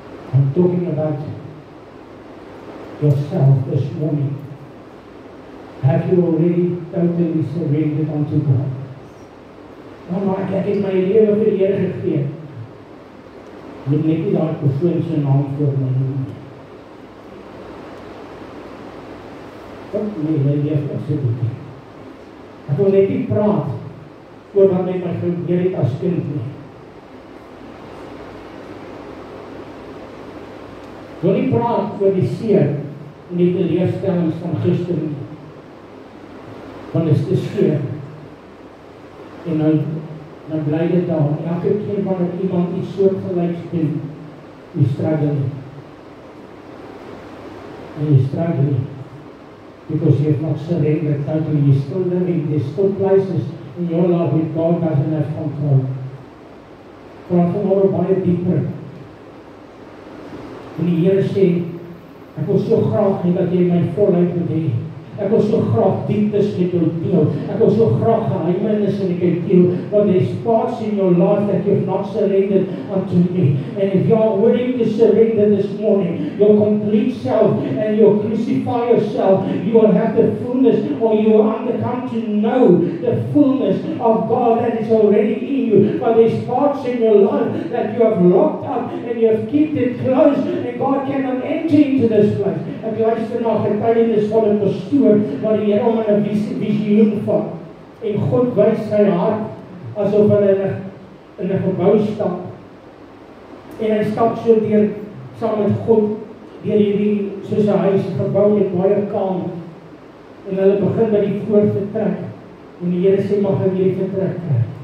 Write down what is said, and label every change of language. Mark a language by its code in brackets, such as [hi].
[en] I'm talking about yourself this morning. Have you already totally surrendered unto God? [af] Maar ek het my lewe vir die Here gegee. Moet net nie daai persoon se naam voor my noem. Nee, jy leef absoluut nie. Ek wil net nie praat oor wat met my gebeur het as kind nie. Ek wil nie praat oor die seer en die teleurstellings van gister nie. Want dit is te seer. En nou bly dit daar. Elke keer wanneer iemand iets soortgelyks doen, jy struggle nie. En jy struggle nie. [en] because you have not surrendered totally. You're still living. There's still places in your life where God doesn't have control. [af] Praat vanmôre baie dieper. En die Here sê, ek wil so graag hê dat jy my volheid moet hê. Ek wil so graag dieptes met jou deel. Ek wil so graag geheimenis met jou deel. [en] But there's parts in your life that you have not surrendered unto me. And if you are willing to surrender this morning, your complete self, and you crucify yourself, you will have the fullness, or you will come to know the fullness of God that is already in you. But there's parts in your life that you have locked up and you have kept it closed, and God cannot enter into this place. [af] Ek luister na getuienis van 'n pastoor waar die Here hom in 'n visioen vat en God wys sy hart asof hulle in 'n gebou stap en hy stap so deur saam met God deur hierdie soos 'n huis gebou met baie kamers en hulle begin by die voorvertrek en die Here sê mag ek hierdie vertrek kry.